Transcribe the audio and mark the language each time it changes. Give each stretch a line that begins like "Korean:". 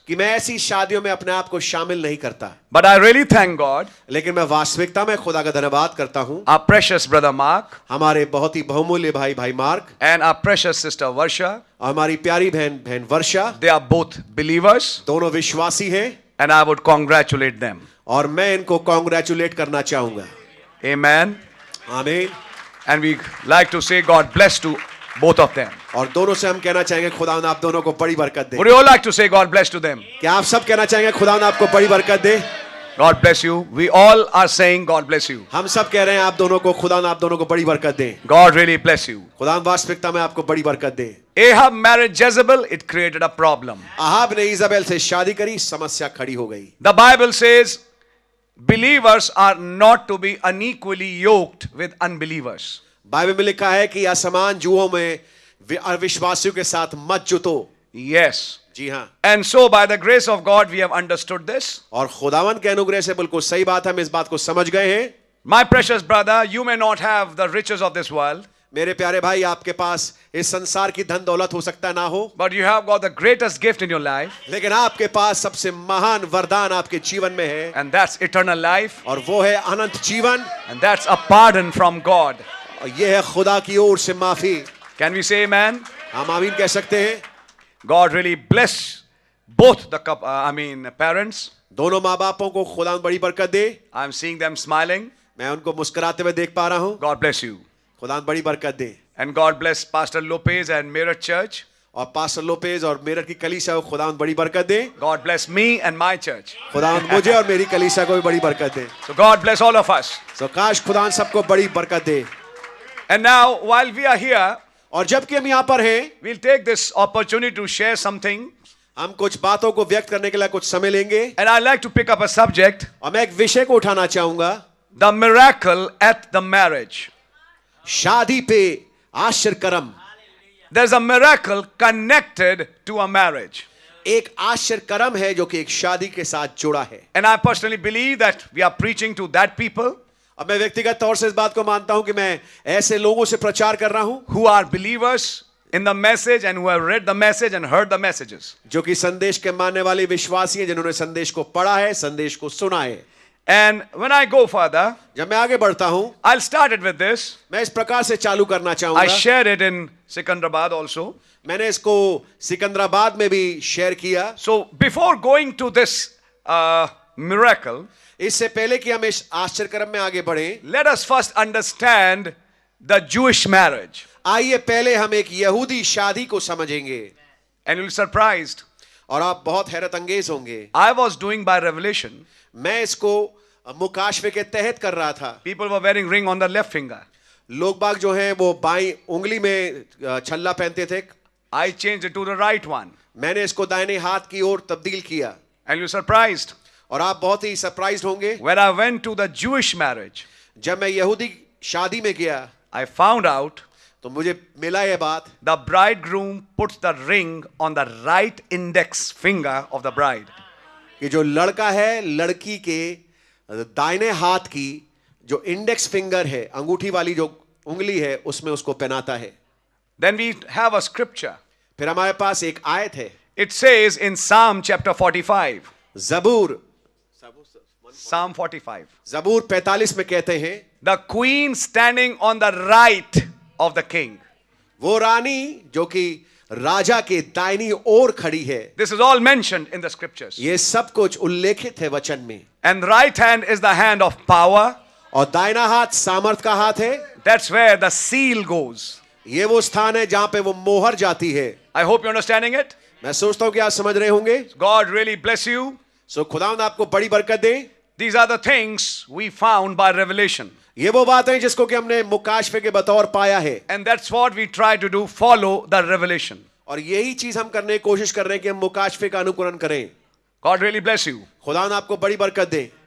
Hindi: कि मैं ऐसी शादियों में अपने आप को शामिल नहीं करता।
English: But I really thank God,
Hindi: लेकिन मैं वास्तविकता में खुदा का धन्यवाद करता हूं,
English: our precious brother Mark
Hindi: हमारे बहुत ही बहुमूल्य भाई mark
English: and our precious sister Varsha,
Hindi: और हमारी प्यारी बहन वर्षा,
English: they are both believers
Hindi: दोनों विश्वासी हैं
English: and I would congratulate them.
Hindi: और मैं इनको कॉन्ग्रेचुलेट करना चाहूंगा।
English: Amen.
Hindi: आमीन।
English: And we like to say God bless to both of them.
Hindi: और दोनों से हम कहना चाहेंगे खुदा आप दोनों को बड़ी बरकत दे।
English: Would you all like to say God bless to them?
Hindi: क्या आप सब कहना चाहेंगे खुदा आपको बड़ी बरकत दे?
English: God bless you. We all are saying God bless you.
Hindi: हम सब कह रहे हैं आप दोनों को, खुदा आप दोनों को बड़ी बरकत दे।
English: God really bless you.
Hindi: खुदा वास्तविकता में आपको बड़ी बरकत दे।
English: Ahab married Jezebel, it created a problem.
Hindi: Ahab ने इजाबेल से शादी करी, समस्या खड़ी हो गई।
English: The Bible says believers are not to be unequally yoked with unbelievers.
Hindi: Bible में लिखा है कि असमान जुओं में अविश्वासियों के साथ मत जुतो।
English: Yes.
Hindi: जी हाँ।
English: And so by the grace of God we have understood this.
Hindi: और खुदावन के अनुग्रह से बिल्कुल सही बात है, हम इस बात को समझ गए हैं।
English: My precious brother, you may not have the riches of this world,
Hindi: मेरे प्यारे भाई, आपके पास इस संसार की धन दौलत हो सकता है ना हो,
English: but you have got the greatest gift in your life,
Hindi: लेकिन आपके पास सबसे महान वरदान आपके जीवन में है,
English: and that's eternal life,
Hindi: और वो है अनंत जीवन,
English: and that's a pardon from God.
Hindi: और ये है खुदा की ओर से माफी।
English: Can we say amen?
Hindi: हम आमीन कह सकते हैं।
English: God really bless both the parents.
Hindi: दोनों माँ बापों को खुदा बड़ी बरकत दे।
English: I'm seeing them smiling.
Hindi: मैं उनको मुस्कुराते हुए देख पा रहा हूँ।
English: God bless you.
Hindi: खुदा बड़ी बरकत दे।
English: And God bless Pastor Lopez and Meerut Church.
Hindi: और पास्टर लोपेज और मेरठ की कलीसिया को खुदा बड़ी बरकत दे।
English: God bless me and my church.
Hindi: खुदा मुझे और मेरी कलीसिया को भी बड़ी बरकत दे।
English: So God bless all of us.
Hindi: सो काश खुदा सबको बड़ी बरकत दे।
English: And now while we are here,
Hindi: और जबकि हम यहाँ पर हैं,
English: we'll take this opportunity to share something.
Hindi: हम कुछ बातों को व्यक्त करने के लिए कुछ समय लेंगे।
English: And I'd like to pick up a subject.
Hindi: और मैं एक विषय को उठाना चाहूंगा,
English: The miracle at the marriage.
Hindi: शादी पे आश्चर्य कर्म।
English: There's a miracle connected to a marriage.
Hindi: एक आश्चर्य कर्म है जो कि एक शादी के साथ जुड़ा है।
English: And I personally believe that we are preaching to that people
Hindi: अब मैं व्यक्तिगत तौर से इस बात को मानता हूं कि मैं ऐसे लोगों से प्रचार कर रहा हूं
English: who are believers in the message and who have read the message and heard the messages.
Hindi: जो कि संदेश के मानने वाले विश्वासी हैं, जिन्होंने संदेश को पढ़ा है, संदेश को सुना है।
English: And when I go further,
Hindi: जब मैं आगे बढ़ता हूं,
English: I'll start it with this.
Hindi: मैं इस प्रकार से चालू करना
English: I
Hindi: चाहूंगा।
English: shared it in Sikandrabad also.
Hindi: मैंने इसको सिकंदराबाद में भी शेयर किया।
English: So before going to this miracle,
Hindi: इससे पहले कि हम इस आश्चर्य कर्म में आगे बढ़ें,
English: let us first understand the Jewish marriage.
Hindi: आइए पहले हम एक यहूदी शादी को समझेंगे।
English: And you'll be surprised.
Hindi: और आप बहुत हैरत अंगेज होंगे।
English: I was doing by revelation.
Hindi: मैं इसको मुकाशवे के तहत कर रहा था।
English: People were wearing ring on the left finger.
Hindi: लोग बाग जो हैं वो बाईं उंगली में छल्ला पहनते थे।
English: I changed it to the right one.
Hindi: मैंने इसको दाहिने हाथ की ओर तब्दील किया।
English: And you're surprised.
Hindi: और आप बहुत ही सरप्राइज होंगे।
English: When I went to the Jewish marriage,
Hindi: जब मैं यहूदी शादी में गया,
English: I found out
Hindi: तो मुझे मिला ये बात,
English: the bridegroom puts the ring on the right index finger of the bride.
Hindi: कि जो लड़का है, लड़की के दाहिने हाथ की जो
English: index finger
Hindi: है, अंगूठी वाली जो उंगली है, उसमें उसको पहनाता है।
English: Then we have a scripture.
Hindi: फिर हमारे पास एक आयत है,
English: It says in Psalm chapter 45,
Hindi: जबूर
English: Psalm 45,
Hindi: जबूर 45 में कहते हैं,
English: the queen standing on the right of the king.
Hindi: वो रानी जो कि राजा के दाहिनी ओर खड़ी है।
English: This is all mentioned in the scriptures.
Hindi: ये सब कुछ उल्लेखित है वचन में।
English: And right hand is the hand of power.
Hindi: और दाहिना हाथ सामर्थ का हाथ है।
English: That's where the seal goes.
Hindi: ये वो स्थान है जहां पे वो मोहर जाती है।
English: I hope you're understanding it.
Hindi: मैं सोचता हूं कि आप समझ रहे होंगे।
English: God really bless you.
Hindi: सो खुदावंद आपको बड़ी बरकत दे।
English: These are the things we found by revelation.
Hindi: ये वो बात है जिसको कि हमने मुकाशफे के बतौर पाया है।
English: And that's what we try to do, follow the revelation.
Hindi: और यही चीज हम करने की कोशिश कर रहे हैं कि हम मुकाशफे का अनुकरण करें।
English: God really bless you.
Hindi: खुदावंद आपको बड़ी बरकत दे।